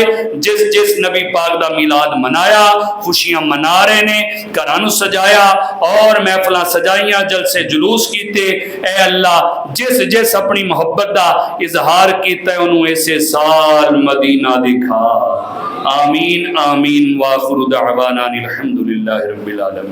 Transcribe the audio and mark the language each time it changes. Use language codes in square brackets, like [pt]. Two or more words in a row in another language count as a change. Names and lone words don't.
[pa] جس جس نبی پاک دا میلاد منایا، خوشیاں منا رہے نیں، گھراں نوں سجایا اور محفلاں سجائیاں، جلسے جلوس کیتے، اے اللہ جس جس اپنی محبت دا اظہار کیتا ہے اونہاں نوں ایسے سال مدینہ دکھا. [ar] آمين آمين. وآخر دعوانا أن الحمد لله رب العالمين.